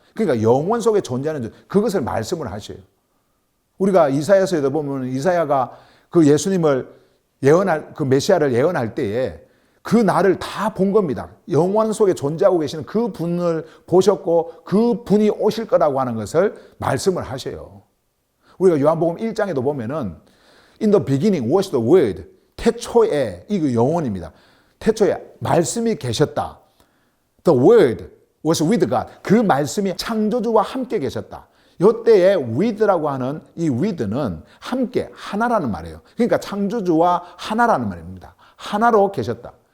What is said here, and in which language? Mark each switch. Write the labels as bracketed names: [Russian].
[Korean] 그러니까 영원 속에 존재하는 그것을 말씀을 하셔요. 우리가 이사야서에도 보면 이사야가 그 예수님을 그 메시아를 예언할 때에 그 날을 다 본 겁니다. 영원 속에 존재하고 계시는 그 분을 보셨고 그 분이 오실 거라고 하는 것을 말씀을 하셔요. 우리가 요한복음 1장에도 보면은 [English] In the beginning was the word. [Korean] 태초에 이거 영원입니다. 태초에 말씀이 계셨다. [English] The word was with God. [Korean] 그 말씀이 창조주와 함께 계셨다. 이때에 with라고 하는 이 with는 함께 하나라는 말이에요. 그러니까 창조주와 하나라는 말입니다. 하나로 계셨다.